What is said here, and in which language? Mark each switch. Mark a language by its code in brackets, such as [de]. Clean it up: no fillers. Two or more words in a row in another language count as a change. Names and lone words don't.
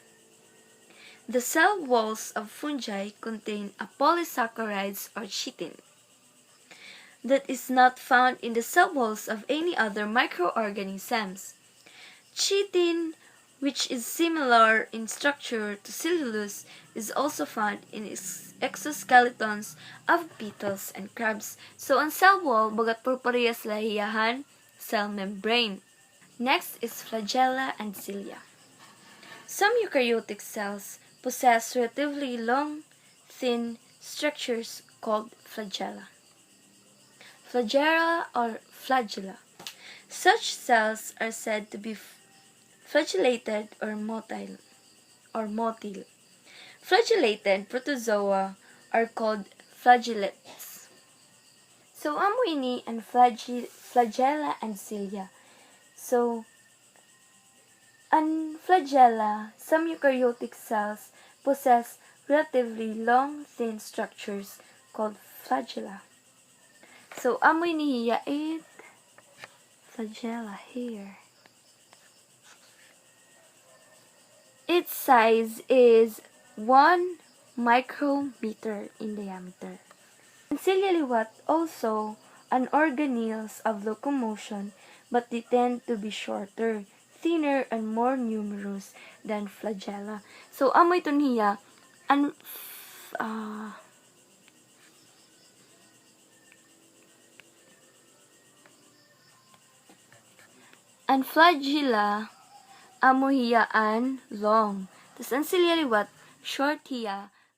[en] The cell walls of fungi contain a polysaccharides or chitin that is not found in the cell walls of any other microorganisms. Chitin, which is similar in structure to cellulose, is also found in exoskeletons of beetles and crabs. [hil] So, ang [en] cell wall, [hil] bagat purparehas lahiyahan, [en] cell membrane. Next is flagella and cilia. Some eukaryotic cells possess relatively long, thin structures called flagella. Flagella or flagella. Such cells are said to be flagellated or motile. Flagellated protozoa are called flagellates. [hil] So, amo ini ang [en] flagella and cilia. So, ang flagella, some eukaryotic cells possess relatively long, thin structures called flagella. So, [hil] amoy niya it [en] flagella here. Its size is 1 micrometer in diameter. And ciliate also an organelles of locomotion, but they tend to be shorter, thinner, and more numerous than flagella. So, [hil] amoy ito niya, ang flagella, amo hiya an long. Tapos ang ciliate short hiya,